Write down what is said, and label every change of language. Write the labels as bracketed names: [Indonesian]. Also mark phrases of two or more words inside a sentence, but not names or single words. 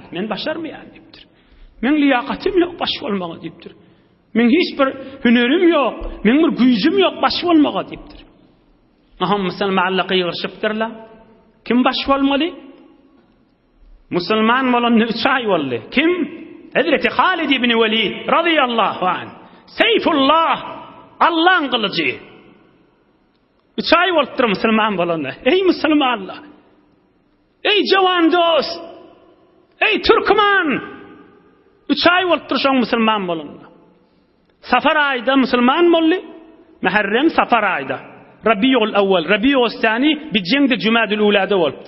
[Turkmen] Men başarmaýan diýipdir. Men liýaqatym ýok baş bolmagy diýipdir. Men hiç bir hünerim ýok, men bir güýjüm ýok baş bolmagy diýipdir. Aham musulmanlar qygyryşypdyrlar. Kim baş bolmaly? Musulman bolan 3 ay boldy. Kim? Hazreti Halid ibn Velid [Arabic] رضي الله عنه. [Turkish] Seyfullah, Allah'ın kılıcı. [Turkmen] 3 ay bolupdyr musulman bolanda. Ey musulmanlar! Ey jawan dost! Ey Türkmen! 3 ay bolupdyr şoň musulman bolanda. Safar ayda musulman boldy. Muharrem safar ayda. Rabiul awwal, Rabiul thani, bijengde Jumadul ulada bolupdyr.